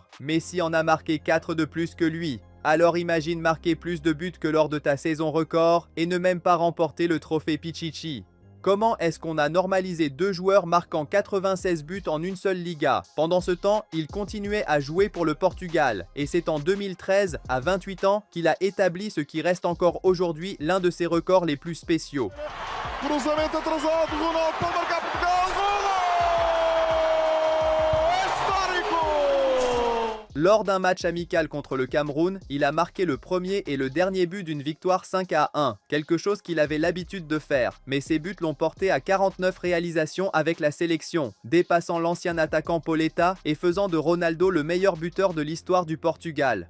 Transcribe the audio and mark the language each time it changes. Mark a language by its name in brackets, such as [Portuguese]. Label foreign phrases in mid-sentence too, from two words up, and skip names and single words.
[French] Messi en a marqué 4 de plus que lui. Alors imagine marquer plus de buts que lors de ta saison record et ne même pas remporter le trophée Pichichi. Comment est-ce qu'on a normalisé 2 joueurs marquant 96 buts en une seule Liga? Pendant ce temps, il continuait à jouer pour le Portugal. Et c'est en 2013, à 28 ans, qu'il a établi ce qui reste encore aujourd'hui l'un de ses records les plus spéciaux. [Portuguese] Cruzamento atrasado, Ronaldo pode marcar Portugal, golo! Histórico! [French] Lors d'un match amical contre le Cameroun, il a marqué le premier et le dernier but d'une victoire 5-1, quelque chose qu'il avait l'habitude de faire, mais ses buts l'ont porté à 49 réalisations avec la sélection, dépassant l'ancien attaquant Pauleta et faisant de Ronaldo le meilleur buteur de l'histoire du Portugal.